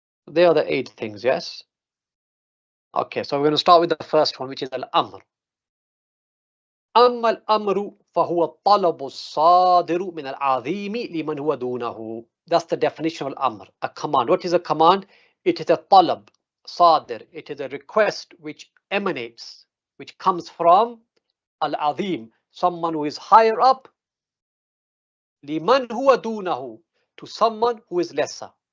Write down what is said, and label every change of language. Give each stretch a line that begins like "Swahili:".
English: They are the 8 things, yes? Okay, so we're going to start with the first one, which is al-amr.
Arabic: أما الأمر فهو الطلب الصادر من العظيم لمن هو دونه.
English: That's the definition of al-amr, a command. What is a command? It is a talab, sadir. It is a request which emanates, which comes from al-azim, someone who is higher up, liman huwa dunahu, to someone who is lesser.